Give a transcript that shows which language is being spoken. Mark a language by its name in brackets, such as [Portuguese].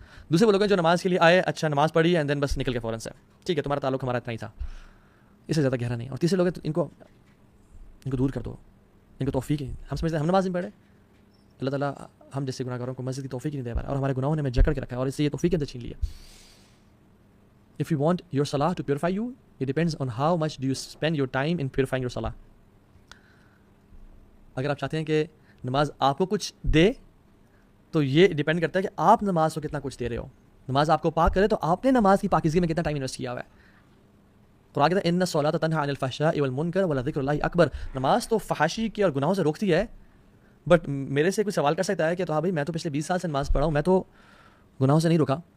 [Urdu] دوسرے وہ لوگ ہیں جو نماز کے لیے آئے, اچھا نماز پڑھی اینڈ دین بس نکل کے فوراً سے, ٹھیک ہے تمہارا تعلق ہمارا اتنا ہی تھا, اس سے زیادہ گہرا نہیں. اور تیسرے لوگ ہیں ان کو دور کر دو, ان کو توفیق ہے, ہم سمجھتے ہیں ہم نماز نہیں پڑھے, اللہ تعالیٰ ہم جیسے گناہ گاروں کو مسجد کی توفیق نہیں دے پا رہا, اور ہمارے گناہوں نے ہمیں جکڑ کے رکھا ہے, اور اس سے یہ توفیق اندر چھین لی ہے. [English] If you want your salah to purify you, it depends on how much do you spend your time in purifying your salah. [Urdu] اگر آپ چاہتے ہیں کہ نماز آپ کو کچھ دے تو یہ ڈیپینڈ کرتا ہے کہ آپ نماز کو کتنا کچھ دے رہے ہو. نماز آپ کو پاک کرے تو آپ نے نماز کی پاکیزگی میں کتنا ٹائم انویسٹ کیا ہوا ہے. قرآن کہتا ہے [Arabic] ان الصلاۃ تنہی عن الفحشاء والمنکر ولذکر اللہ اکبر. [Urdu] نماز تو فحاشی کی اور گناہوں سے روکتی ہے, بٹ میرے سے کوئی سوال کر سکتا ہے کہ تو ہاں بھائی میں تو پچھلے 20 سال سے نماز پڑھا ہوں, میں تو گناہوں سے نہیں روکا.